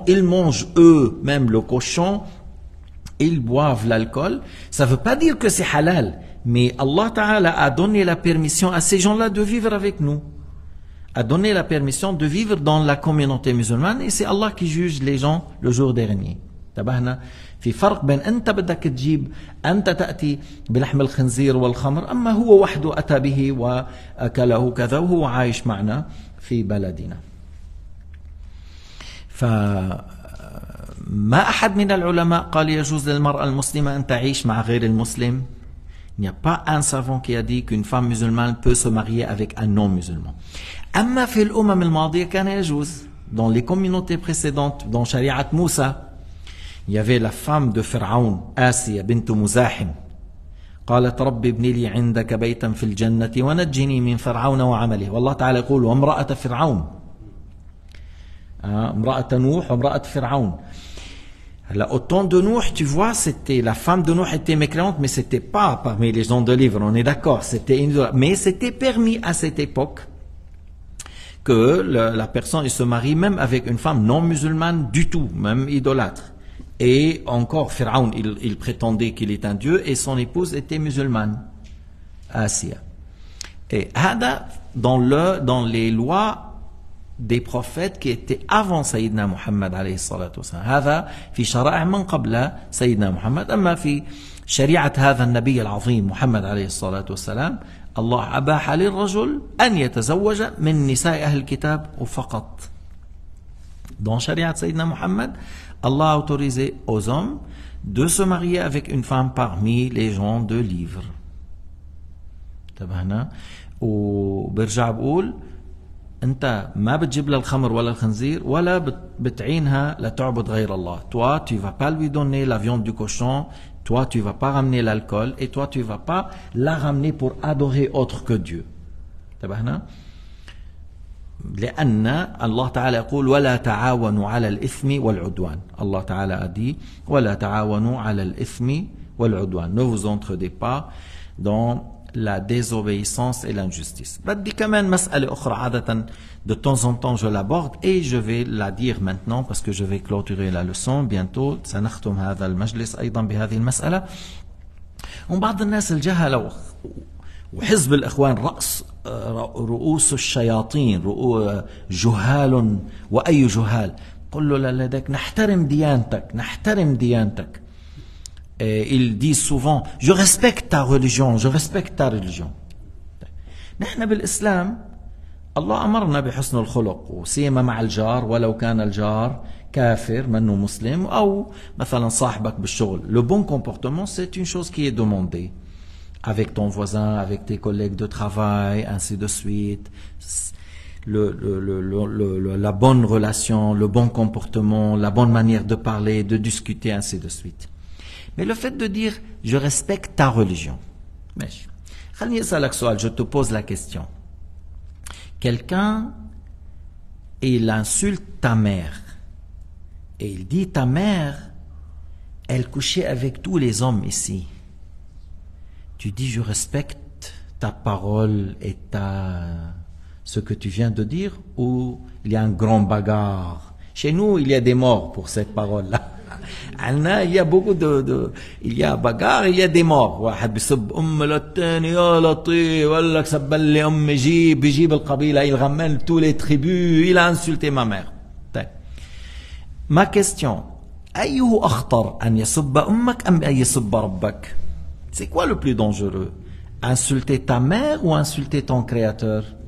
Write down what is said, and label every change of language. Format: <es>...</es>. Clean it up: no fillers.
<fr>Ils mangent eux-mêmes le cochon. Ils boivent l'alcool. Ça ne veut pas dire que c'est halal. Mais Allah Ta'ala a donné la permission à ces gens-là de vivre avec nous. A donné la permission de vivre dans la communauté musulmane et c'est Allah qui juge les gens le jour dernier.</fr> <ar>انتبهنا في فرق بين أنت بدك تجيب أنت تأتي بلحم الخنزير والخمر أما هو وحده أتى به وأكله كذا وهو عايش معنا في بلدنا. فما أحد من العلماء قال يجوز للمرأة المسلمة أن تعيش مع غير المسلم.</ar> <fr>Il n'y a pas un savant qui a dit qu'une femme musulmane peut se marier avec un non-musulman.</fr> <ar>أما في الأمم الماضية كان يجوز.</ar> <fr>Dans les communautés précédentes, dans Shari'at Moussa, il y avait la femme de Pharaon, Asiya bint Muzahim.</fr> <ar>قالت رب ابني لي عندك بيتا في الجنة ونجني من فرعون وعمله. والله تعالى يقول وامرأة فرعون. امرأة نوح وامرأة فرعون.</ar> <fr>Là, au temps de Nuh, tu vois, la femme de Nuh était mécréante, mais c'était pas parmi les gens de livre, on est d'accord, mais c'était permis à cette époque que la personne se marie même avec une femme non musulmane du tout, même idolâtre. Et encore, Pharaon, il prétendait qu'il est un dieu et son épouse était musulmane, Asiya. Et Hada, dans les lois des prophètes qui étaient avant Sayyidina Muhammad</fr> <ar>عليه الصلاة والسلام. هذا في شرائع من قبل سيدنا محمد. أما في شريعة هذا النبي العظيم محمد عليه الصلاة والسلام الله أباح للرجل أن يتزوج من نساء أهل الكتاب وفقط.</ar> <fr>Dans</fr> <ar>شريعة سيدنا محمد</ar> <fr>Allah a autorisé aux hommes de se marier avec une femme parmi les gens de livre.</fr> <ar>انتبهنا. وبرجع بقول انت ما بتجيب لها الخمر ولا الخنزير ولا بتعينها لتعبد غير الله.</ar> <fr>Toi tu vas pas lui donner la viande du cochon, toi tu vas pas ramener l'alcool et toi tu vas pas la ramener pour adorer autre que Dieu.</fr> <ar>انتبهنا. لأن الله تعالى يقول ولا تعاونوا على الإثم والعدوان. الله تعالى</ar> <fr>a dit</fr> <ar>ولا تعاونوا على الإثم والعدوان.</ar> <fr>Ne vous entraidez pas dans la désobéissance et l'injustice.</fr> <ar>بدي كمان مسألة أخرى عادة</ar> <fr>de temps en temps je l'aborde et je vais la dire maintenant parce que je vais clôturer la leçon bientôt.</fr> <ar>سنختم هذا المجلس أيضا بهذه المسألة. وبعض الناس الجهلة وحزب الإخوان رؤوس الشياطين جهال وأي جهال. قل له لديك نحترم ديانتك نحترم ديانتك.</ar> <fr>Ils disent souvent je respecte ta religion je respecte ta religion.</fr> <ar>نحن بالإسلام الله أمرنا بحسن الخلق وسيما مع الجار ولو كان الجار كافر منه مسلم أو مثلا صاحبك بالشغل.</ar> <fr>Le bon comportement c'est une chose qui est demandée avec ton voisin, avec tes collègues de travail, ainsi de suite. La bonne relation, le bon comportement, la bonne manière de parler, de discuter, ainsi de suite. Mais le fait de dire « je respecte ta religion », je te pose la question. Quelqu'un, il insulte ta mère et il dit ta mère, elle couchait avec tous les hommes ici. Tu dis je respecte ta parole et ce que tu viens de dire ou il y a un grand bagarre. Chez nous, il y a des morts pour cette parole-là. Il y a beaucoup il y a bagarre, il y a des morts.</fr> <ar>واحد بيسب للثاني يا لطيف ولا لك سب لي امي بيجيب القبيله</ar> <fr>il ramène tous les tribus, il a insulté ma mère. Ma question,</fr> <ar>أيه أخطر أن يسب أمك أم أن يسب ربك?</ar> <fr>C'est quoi le plus dangereux? Insulter ta mère ou insulter ton créateur?</fr>